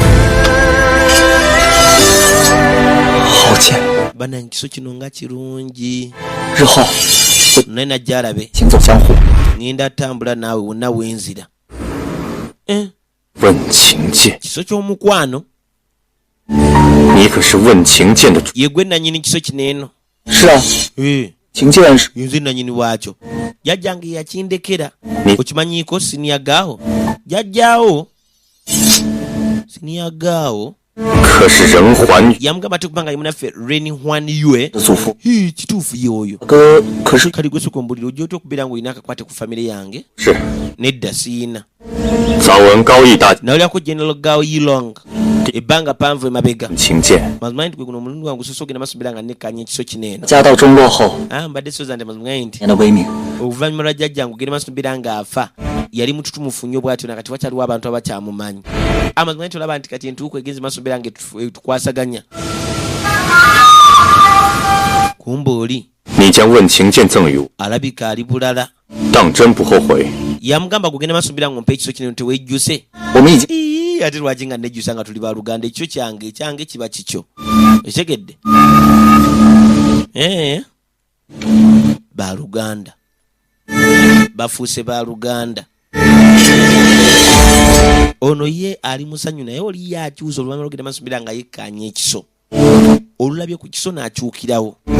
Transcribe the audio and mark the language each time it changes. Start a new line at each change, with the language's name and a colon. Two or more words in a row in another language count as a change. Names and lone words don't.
Chinese: 好剑，
Ganda: banange kiso kino nga kirungi
Chinese: 日后
Ganda: naye najja alabe
Chinese: 行走江湖。
Ganda: ngenda tambula naawe wonna wenzira
Chinese: 问情剑，
Ganda: kiso ky'omukwano
Chinese: 你可是问情剑的主。
Ganda: ye gwe nannyini kiso kino eno
Chinese: 是啊，情剑是
Ganda: nze nannyini waakyo jjajjange yakindekera Ni- okimanyiiko siniyagaawo jjajjaawo siniyagaawo
Chinese: 可是人寰
Ganda: yamugamba ate kubanga yemunaffe reni hwan yue
Chinese: 的祖父，
Ganda: kituufu ye oyo
Chinese: 哥可是
Ganda: kali gwesoka ombulira ojja otya okubeera nga olina akakwate ku famire yange
Chinese: 是
Ganda: nedda siina
Chinese: 早闻高义大
Ganda: nawulyako general gao yilong ebbanga panvu emabega
Chinese: 情剑，
Ganda: mazima nti gwe guno omulundi wange osoose ogenda maaso beera nga nekkanya ekiso kino eno
Chinese: 家道中落后，
Ganda: mbadde soza nti mazima nti
Chinese: 年的威名，
Ganda: oluvannyuma lwa jjajjange ogenda maaso beera ng'afa yali mututumufu nnyo bwatyo nakati wakyaliwo abantu abakyamumanyi amazima nti olaba nti kati entuuko egenzi maaso beera nga etukwasaganya kumba oli
Chinese: 你将问情剑赠予我，
Ganda: alabika ali bulala
Chinese: 当真不后悔。
Ganda: yamugamba gugenda maaso beera ng'ompa ekiso kino tewejjuse
Chinese: 我们已经
Ganda: ate lwaki nga nejjusa nga tuli baluganda ekyo kyange kiba kikyo ekitegedde baluganda bafuuse baluganda ono ye ali musanyu naye oli yakyusa oluvanyuma lwogenda maaso beera nga yekkanya ekiso olulabye ku kiso n'akyukirawo